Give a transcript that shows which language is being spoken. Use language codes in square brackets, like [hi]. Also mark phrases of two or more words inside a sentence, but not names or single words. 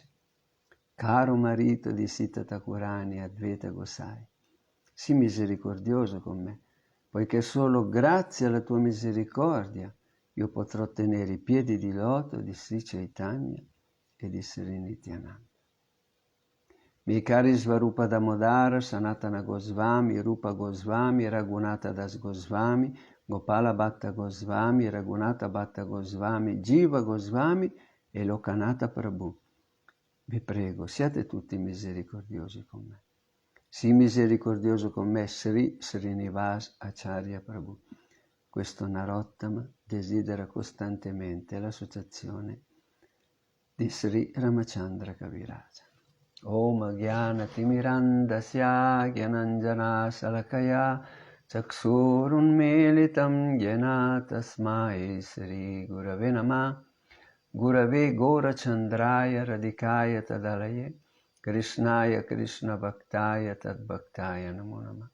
[it] Caro marito di Sita Thakurani Advaita Gosai, sii misericordioso con me, poiché solo grazie alla tua misericordia io potrò ottenere i piedi di loto di Sri Chaitanya e di Sri Nityananda. Miei cari Svarupa Damodara, Sanatana Goswami, Rupa Goswami, Raghunatha Das Goswami, Gopala Bhatta Goswami, Raghunatha Bhatta Goswami, Jiva Goswami e Lokanatha Prabhu. Vi prego, siate tutti misericordiosi con me. Sii misericordioso con me, Sri Srinivas Acharya Prabhu. Questo Narottama desidera costantemente l'associazione di Sri Ramachandra Kaviraja. [sa] ॐ ज्ञान तिमिरान्धस्य ज्ञानाञ्जन शलाकया चक्षुरुन्मीलितं येन तस्मै श्री गुरवे नमः. गुरवे गौरचन्द्राय राधिकाय तदालये कृष्णाय कृष्ण भक्ताय तद्भक्ताय नमो नमः.